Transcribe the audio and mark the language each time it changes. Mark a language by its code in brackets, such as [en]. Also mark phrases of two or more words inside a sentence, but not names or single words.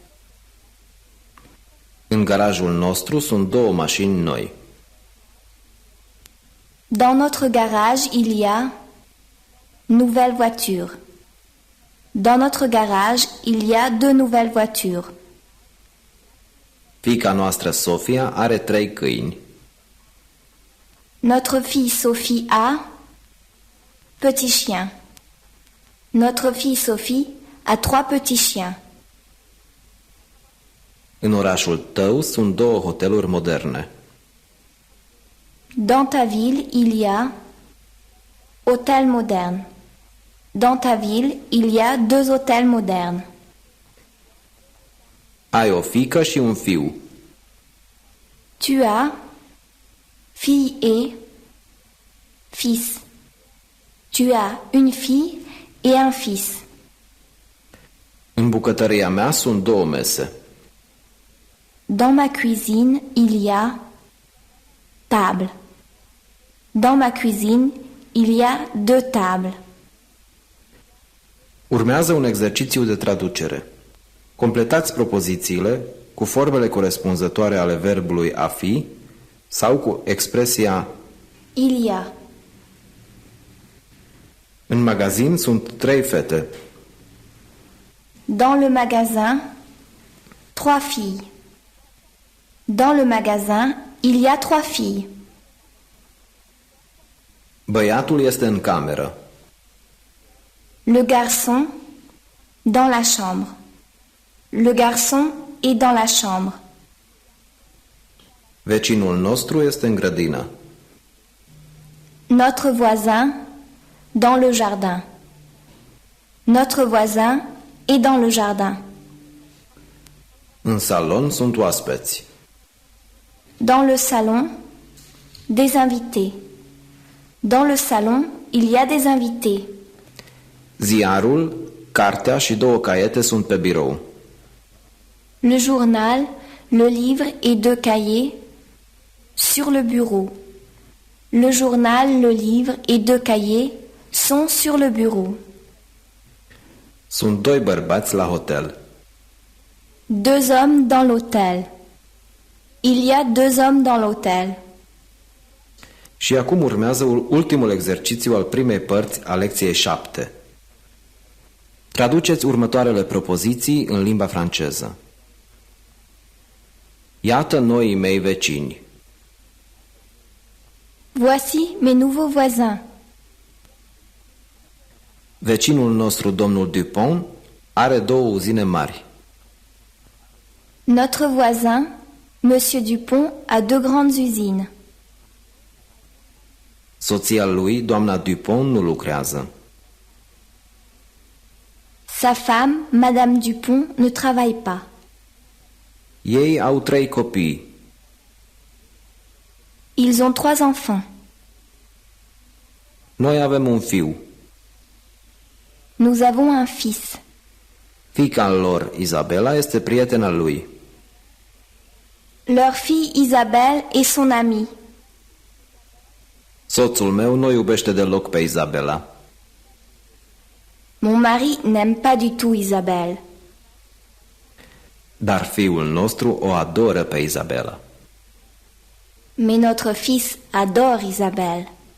[ro] În garajul nostru sunt 2 mașini noi. [fr] Dans notre garage, il y a nouvelles voitures. Dans notre garage, il y a deux nouvelles voitures. [ro] Fiica noastră Sofia are 3 câini. [fr] Notre fille Sophie a petit chien. Notre fille Sophie a 3 petits chiens. [ro] În orașul tău sunt 2 hoteluri moderne. [fr] Dans ta ville, il y a hôtel moderne. Dans ta ville, il y a 2 hôtels modernes. [ro] Ai o fiică și un fiu. [fr] Tu as fille et fils. Tu as une fille et un fils. [ro] În bucătăria mea sunt 2 mese. [fr] Dans ma cuisine, il y a table. Dans ma cuisine, il y a 2 tables. [ro] Urmează un exercițiu de traducere. Completați propozițiile cu formele corespunzătoare ale verbului a fi sau cu expresia [fr] Il y a. [ro] în magazin sunt 3 fete. [fr] Dans le magasin, 3 filles. Dans le magasin, il y a 3 filles. [ro] Băiatul este în cameră. [fr] Le garçon, dans la chambre. Le garçon est dans la chambre. [ro] Vecinul nostru este în grădină. [fr] Notre voisin, dans le jardin. Notre voisin est dans le jardin. [ro] În salon sunt oaspeți. [fr] Dans le salon, des invités. Dans le salon, il y a des invités. [ro] Ziarul, cartea și 2 caiete sunt pe birou. [fr] Le journal, le livre et 2 cahiers sur le bureau. Le journal, le livre et 2 cahiers sont sur le bureau. [ro] Sunt 2 bărbați la hotel. [fr] 2 hommes dans l'hôtel. Il y a 2 hommes dans l'hôtel. [ro] Și acum urmează ultimul exercițiu al primei părți a lecției 7. Traduceți următoarele propoziții în limba franceză. Iată noii mei vecini. [fr] Voici mes nouveaux voisins. [ro] Vecinul nostru, domnul Dupont, are 2 uzine mari. [fr] Notre voisin, Monsieur Dupont, a 2 grandes usines. [ro] Soția lui, doamna Dupont, nu lucrează. [fr] Sa femme, Madame Dupont, ne travaille pas. [ro] Ei au 3 copii. [fr] Ils ont 3 enfants. [ro] Noi avem un fiu. [fr] Nous avons un fils. [ro] Fiica lor, Isabela, este prietena lui. [fr] Leur fille Isabelle est son amie. [ro] Soțul meu nu iubește deloc pe Isabela. [fr] Mon mari n'aime pas du tout Isabelle. [ro] Dar fiul nostru o adoră pe Isabela. [fr] Mais notre fils adore Isabelle.